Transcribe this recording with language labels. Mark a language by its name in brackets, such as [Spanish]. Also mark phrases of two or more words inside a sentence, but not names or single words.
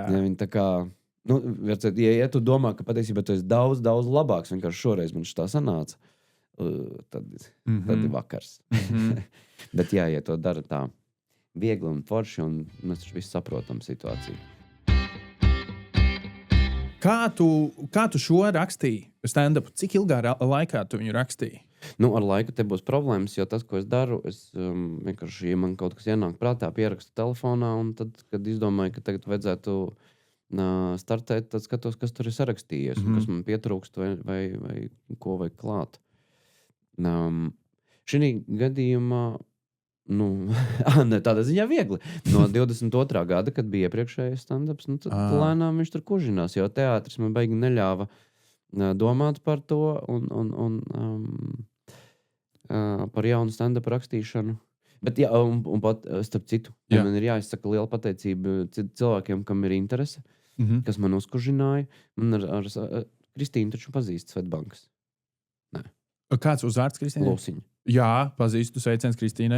[Latvian] Ja viņi tā kā, ja tu domā, ka patiesībā tu esi daudz, daudz labāks, vienkārši šoreiz man šitā sanāca, tad ir vakars. Bet jā, ja to dara tā viegli un forši, un mēs taču visi saprotam situāciju. Kā tu šo rakstīji? Stand-up? Cik ilgā laikā tu viņu rakstīji? Nu, ar laiku te būs problēmas, jo tas, ko es daru, es vienkārši, ja man kaut kas ienāk prātā, pierakstu telefonā, un tad, kad izdomāju, ka tagad vajadzētu startēt, tad skatos, kas tur ir sarakstījies, un kas man pietrūkst vai ko vajag klāt. Šī gadījumā, tādā ziņā viegli. No 22. gada, kad bija iepriekšējais stand-ups, tad lēnām viņš tur kužinās, jo teātris man baigi neļāva domāt par to un par jaunu stand-up rakstīšanu. Bet jā, un pat starp citu, man ir jāizsaka liela pateicība cilvēkiem, kam ir interese, kas man uzkužināja. Man ar Kristīnu taču pazīst Svetbankas. Nē. Kāds uzvārds Kristīnai? Lūsiņa. Jā, pazīstu, sveiciens Kristīnai.